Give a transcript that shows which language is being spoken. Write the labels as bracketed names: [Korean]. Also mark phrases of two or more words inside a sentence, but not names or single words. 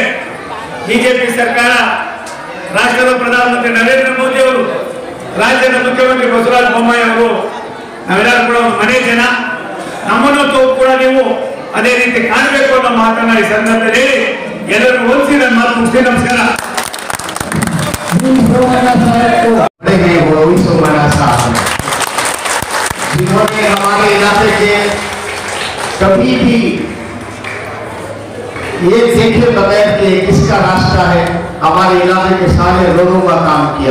[Kannada] ಬಿಜೆಪಿ ಸರ್ಕಾರ, ರಾಷ್ಟ್ರದ ಪ್ರಧಾನಮಂತ್ರಿ ನರೇಂದ್ರ ಮೋದಿ ಅವರು, ರಾಜ್ಯದ ಮುಖ್ಯಮಂತ್ರಿ ಬಸವರಾಜ ಬೊಮ್ಮಾಯಿ ಅವರು, ನಾವೆಲ್ಲರೂ ಕೂಡ ಮನೆ ಜನ, ನಮ್ಮನ್ನು ಕೂಡ ನೀವು ಅದೇ ರೀತಿ ಕಾಣಬೇಕು ಅನ್ನೋ ಮಾತನ್ನ ಈ ಸಂದರ್ಭದಲ್ಲಿ ಎಲ್ಲರೂ ಹೋಲಿಸಿ ನನ್ನ ಮಾತು ಮುಗಿಸಿ. ನಮಸ್ಕಾರ. [Hindi] जिन्होंने हमारे इलाके के कभी भी ये देखे बगैर कि किसका रास्ता है, हमारे इलाके के सारे लोगों का काम किया.